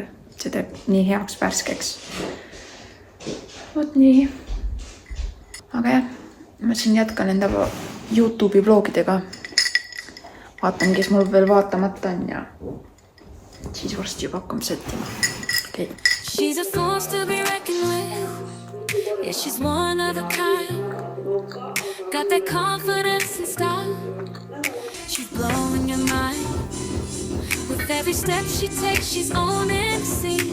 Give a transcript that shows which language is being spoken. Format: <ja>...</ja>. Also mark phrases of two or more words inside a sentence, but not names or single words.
<et>See teeb nii heaks värskeks. Vot nii. Aga jah, ma siin jätkan enda YouTube'i vlogidega. Vaatan, kes mul veel vaatamata on ja siis varsti juba hakkame settima. Okay.</et> <en>She's a force to be reckoned with. Yeah, she's one of a kind. Got that confidence and style. She's blowing your mind. With every step she takes, she's owning the scene.</en>